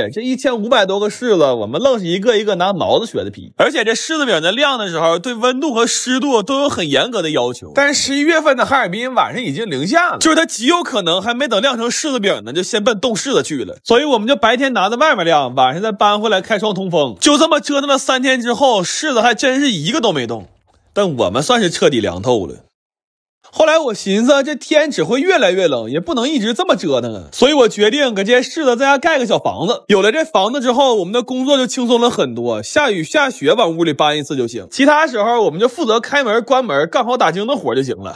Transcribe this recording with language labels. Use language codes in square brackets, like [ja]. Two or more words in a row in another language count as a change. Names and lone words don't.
[zh] 這1500多個柿子，我們愣是一個一個拿錨子削的皮。而且這柿子餅在晾的時候，對溫度和濕度都有很嚴格的要求。但是11月份的哈爾濱晚上已經零下了，就是它極有可能還沒等晾成柿子餅呢，就先奔凍柿子去了。所以我們就白天拿在外面晾，晚上再搬回來開窗通風。就這麼折騰了3天之後，柿子還真是一個都沒動，但我們算是徹底涼透了。後來我尋思這天只會越來越冷，也不能一直這麼折騰啊，所以我決定給這些柿子在家蓋個小房子。有了這房子之後，我們的工作就輕鬆了很多，下雨下雪往屋裡搬一次就行，其他時候我们就負責開門關門幹好打更的活就行了。